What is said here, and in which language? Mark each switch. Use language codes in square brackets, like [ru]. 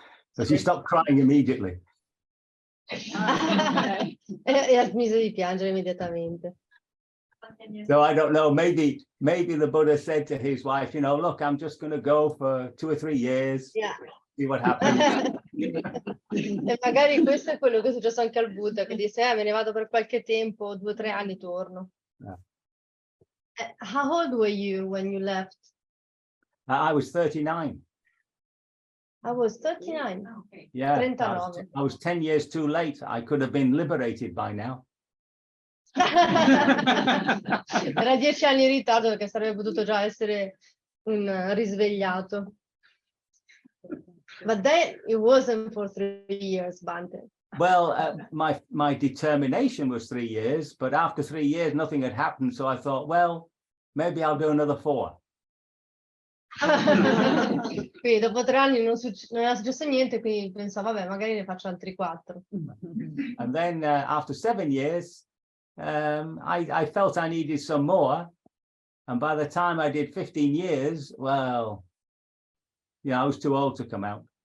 [en] So she stopped crying immediately. [it] E smise di piangere immediatamente. [en] So I don't know, maybe the Buddha said to his wife, look, I'm just going to go for 2 or 3 years. Yeah. See what happens. [it] E magari questo è quello che è successo anche al Buddha, che disse, me ne vado per qualche tempo, 2 o 3 anni torno. [en] Yeah. How old were you when you left? I was 39. I was 39. Yeah, 39. I was 10 years too late. I could have been liberated by now. [it] Era 10 anni in ritardo perché sarebbe potuto già essere un risvegliato. [en] But then it wasn't for 3 years, Bhante. Well, my determination was 3 years, but after 3 years, nothing had happened. So I thought, well, maybe I'll do another 4. [it] Quindi dopo 3 anni non era successo niente, quindi pensavo, vabbè, magari ne faccio altri 4. [en] And then after 7 years, I felt I needed some more. And by the time I did 15 years, well, I was too old to come out.